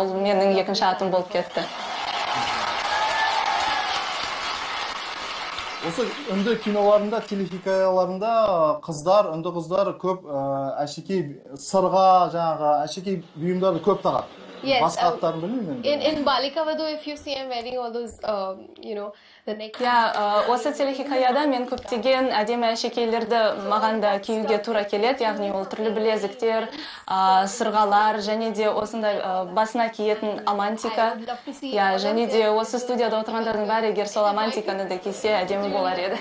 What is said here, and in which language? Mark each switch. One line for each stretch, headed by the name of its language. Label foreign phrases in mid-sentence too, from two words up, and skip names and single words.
Kazakh: Ол менің екінші атым болып кетті. Осы үнді киноларында, телехикаяларында үнді қыздар көп әшекей сырға, жаңағы әшекей бұйымдарды көп тағады.
English: Yes.
Kazakh: Басқа аттарын білмеймін.
English: In Balika Vadu, if you see, I'm wearing all those, the neck.
Kazakh: Осы телехикаяда мен көптеген әдемі әшекейлерді маған да киюге тура келеді, яғни ол түрлі білезіктер, сырғалар, және де осындай басына киетін амантика. Және де осы студияда отырғандардың бәрі егер сол амантиканы да кисе әдемі болар еді.